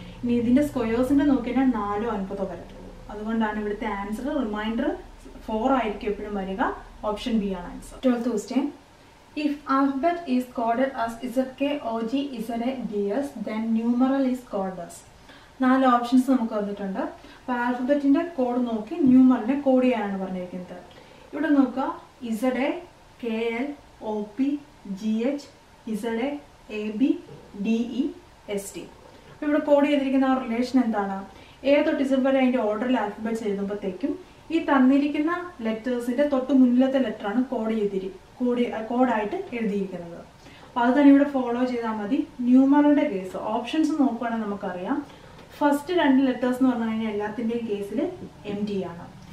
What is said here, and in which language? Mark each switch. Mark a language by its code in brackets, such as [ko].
[ml] ഇനി ഇതിൻ്റെ സ്ക്വയേഴ്സിൻ്റെ നോക്കിയാൽ 4 9 വരത്തുള്ളൂ. അതുകൊണ്ടാണ് ഇവിടുത്തെ ആൻസർ റിമൈൻഡർ 4 ആയിരിക്കും എപ്പോഴും വരിക. ഓപ്ഷൻ ബി ആണ് answer. 12th question. [en] If alphabet is coded as ZK, OG, ZA, DS, then numeral is coded as. [ml] 4 options നമുക്ക് വന്നിട്ടുണ്ട്. അപ്പോൾ ആൽഫബറ്റിന്റെ കോഡ് നോക്കി ന്യൂമറിനെ കോഡ് ചെയ്യാനാണ് പറഞ്ഞിരിക്കുന്നത്. ഇവിടെ നോക്കുക ZA, KL, OP, GH, ZA, AB, DE, ST. അപ്പോൾ ഇവിടെ കോഡ് ചെയ്തിരിക്കുന്ന ആ റിലേഷൻ എന്താണ്? A തൊട്ട് Z വരെ അതിന്റെ ഓർഡറിൽ ആൽഫബറ്റ്സ് എഴുതുമ്പോഴത്തേക്കും ഈ തന്നിരിക്കുന്ന ലെറ്റേഴ്സിന്റെ തൊട്ട് മുന്നിലത്തെ ലെറ്ററാണ് കോഡായിട്ട് എഴുതിയിരിക്കുന്നത്. അപ്പോൾ അത് തന്നെ ഇവിടെ ഫോളോ ചെയ്താൽ മതി. ന്യൂമറുടെ കേസ് ഓപ്ഷൻസ് നോക്കുകയാണെങ്കിൽ നമുക്കറിയാം ഫസ്റ്റ് 2 ലെറ്റേഴ്സ് എന്ന് പറഞ്ഞു കഴിഞ്ഞാൽ എല്ലാത്തിൻ്റെയും കേസിൽ MD ആണ്.